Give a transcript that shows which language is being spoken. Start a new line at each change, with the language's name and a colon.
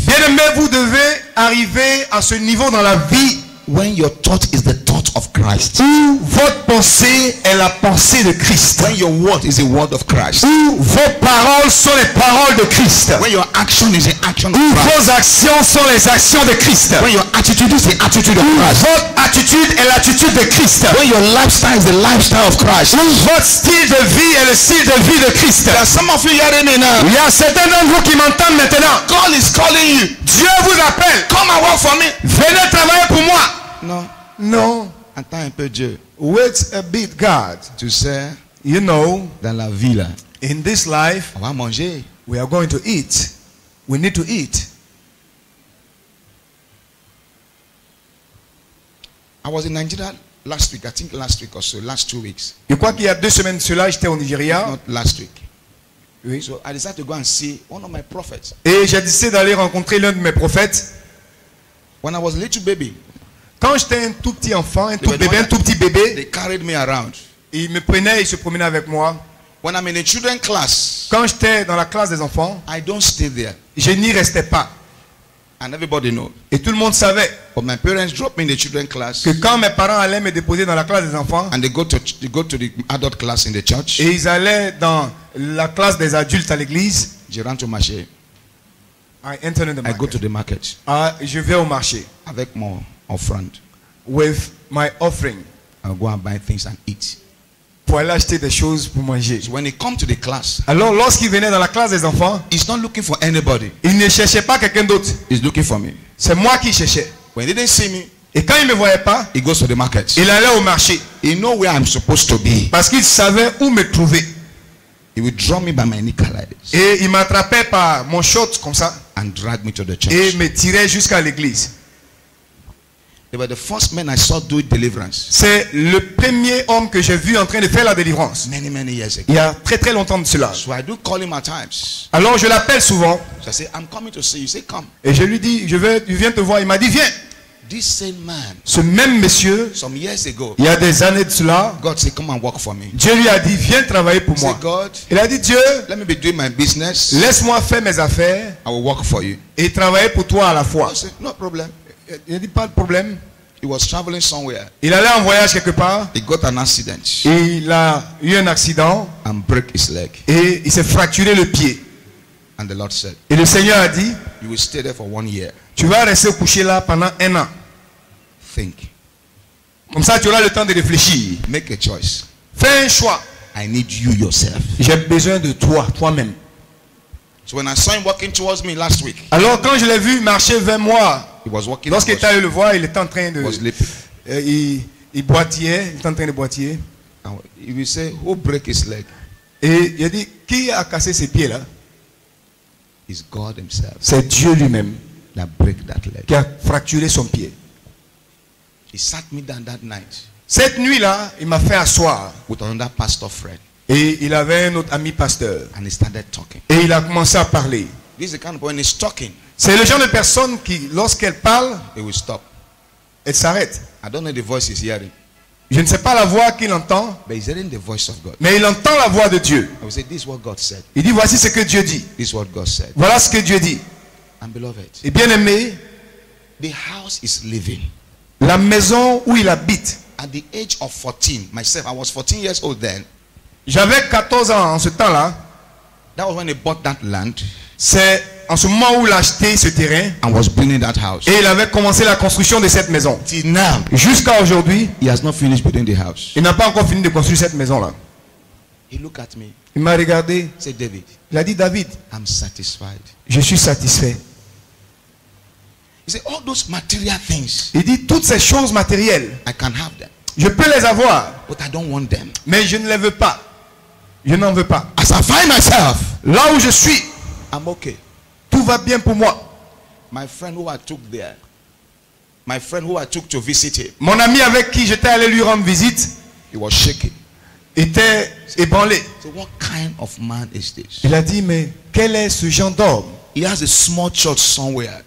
French: bien-aimés, vous devez arriver à ce niveau dans la vie
English: when your thought is the thought of Christ,
French: où votre pensée est la pensée de Christ,
English: when your word is the word of Christ,
French: où vos paroles sont les paroles de Christ,
English: when your action is the action of
French: où
English: Christ,
French: vos actions sont les actions de Christ,
English: when your attitude is the attitude of
French: où
English: Christ,
French: votre attitude est l'attitude de Christ,
English: when your lifestyle is the lifestyle of Christ.
French: où votre style de vie est le style de vie de Christ.
English: There are some of you hearing me now.
French: Il y a certains d'entre vous qui m'entendent maintenant.
English: God is calling you.
French: Dieu vous appelle.
English: Come and work for me.
French: Venez travailler pour moi. Non. Non. Attends un peu Dieu.
English: Wait a bit, God.
French: Tu sais,
English: You know,
French: dans la vie là,
English: in this life,
French: on va manger.
English: we are going to eat. We need to eat. I was in Nigeria last week. I think last week or so. Last 2 weeks.
French: Je crois qu'il y a 2 semaines de cela, j'étais au Nigeria.
English: Not last week.
French: Oui.
English: So I decided to go and see one of my prophets.
French: Et j'ai décidé d'aller rencontrer l'un de mes prophètes.
English: When I was a little baby,
French: Quand j'étais un tout petit enfant, un
English: they
French: tout
English: were the
French: bébé,
English: one
French: un tout petit bébé,
English: they carried me around.
French: il me prenait, il se promenait avec moi.
English: When I'm in a children class,
French: Quand j'étais dans la classe des enfants,
English: I don't stay there.
French: je n'y restais pas.
English: And everybody knows.
French: Et tout le monde savait
English: But my parents dropped me in the children class.
French: que quand mes parents allaient me déposer dans la classe des enfants,
English: And they go to the adult class in the church.
French: et ils allaient dans la classe des adultes à l'église, Je rentre au marché.
English: I enter in the I go to market. the market
French: Je vais au marché avec mon offrande.
English: with my offering I'll go and buy things and eat.
French: pour aller acheter des choses pour manger.
English: So when he come to the class,
French: Alors lorsqu'il venait dans la classe des enfants,
English: he's not looking for anybody.
French: il ne cherchait pas quelqu'un d'autre.
English: He's looking for me.
French: C'est moi qui cherchais.
English: When he didn't see me,
French: Et quand il ne me voyait pas,
English: he goes to the market.
French: il allait au marché
English: He know where I'm supposed to be.
French: parce qu'il savait où me trouver.
English: He will draw me by my knicker like this
French: Et il m'attrapait par mon short comme ça
English: and drag me to the
French: et
English: church.
French: me tirait jusqu'à l'église.
English: They were the first men I saw do deliverance
French: C'est le premier homme que j'ai vu en train de faire la délivrance.
English: many, many years ago.
French: Il y a très très longtemps de cela.
English: So I do call him at times.
French: Alors je l'appelle souvent
English: So I say, I'm coming to see you. He say, come.
French: et je lui dis, je viens te voir. Il m'a dit, viens.
English: This same man,
French: Ce même monsieur,
English: some years ago,
French: il y a des années de cela,
English: God said, come and work for me.
French: Dieu lui a dit, viens travailler pour
English: Say,
French: moi.
English: God,
French: Il a dit, Dieu,
English: let me be doing my business.
French: laisse-moi faire mes affaires
English: I will work for you.
French: et travailler pour toi à la fois.
English: I said, no problem.
French: Il a dit, pas de problème.
English: He was traveling somewhere.
French: Il allait en voyage quelque part.
English: He got an accident
French: Et il a eu un accident
English: and break his leg.
French: et il s'est fracturé le pied.
English: And the Lord said,
French: Et le Seigneur a dit,
English: you will stay there for 1 year.
French: tu vas rester couché là pendant 1 an.
English: Think.
French: Comme ça, tu auras le temps de réfléchir.
English: Make a choice.
French: Fais un choix.
English: I need you yourself.
French: J'ai besoin de toi, toi-même.
English: So when I saw him walking towards me last week,
French: Alors quand je l'ai vu marcher vers moi,
English: he was walking.
French: lorsqu'il était allé le voir, il était en train de...
English: was sleeping.
French: Il boitillait, il était en train de boitiller.
English: And he will say, who break his leg?
French: Et il a dit, qui a cassé ses pieds là?
English: It's God himself
French: C'est Dieu lui-même
English: that break that leg.
French: qui a fracturé son pied.
English: He sat me down that night
French: Cette nuit-là, il m'a fait asseoir.
English: with another pastor friend
French: Et il avait un autre ami pasteur.
English: and he started talking.
French: Et il a commencé à parler.
English: This is the kind of when he's talking,
French: C'est le genre de personne qui, lorsqu'elle parle,
English: he will stop.
French: elle s'arrête.
English: I don't know the voice he's hearing,
French: Je ne sais pas la voix qu'il entend,
English: but he's hearing the voice of God.
French: mais il entend la voix de Dieu.
English: I will say, this is what God said.
French: Il dit, voici ce que Dieu dit.
English: This is what God said.
French: Voilà ce que Dieu dit.
English: And beloved,
French: Et bien aimé,
English: the house is living.
French: la maison où il habite.
English: At the age of 14, myself, I was 14 years old then.
French: J'avais 14 ans en ce temps-là.
English: That was when they bought that land
French: C'est en ce moment où il a acheté ce terrain
English: and was building that house.
French: et il avait commencé la construction de cette maison.
English: Till now,
French: Jusqu'à aujourd'hui,
English: he has not finished building the house.
French: il n'a pas encore fini de construire cette maison-là.
English: He looked at me,
French: Il m'a regardé,
English: said, David,
French: il a dit, David,
English: I'm satisfied.
French: je suis satisfait.
English: He said, all those material things,
French: Il dit, toutes ces choses matérielles,
English: I can have them,
French: je peux les avoir,
English: but I don't want them.
French: mais je ne les veux pas. Je n'en veux pas.
English: As I find myself,
French: Là où je suis,
English: I'm okay.
French: tout va bien pour moi.
English: My friend who I took there, my friend who I took to visit him,
French: Mon ami avec qui j'étais allé lui rendre visite
English: he was shaking.
French: était ébranlé.
English: So what kind of man is this?
French: Il a dit, mais quel est ce genre d'homme?
English: He has a small church somewhere.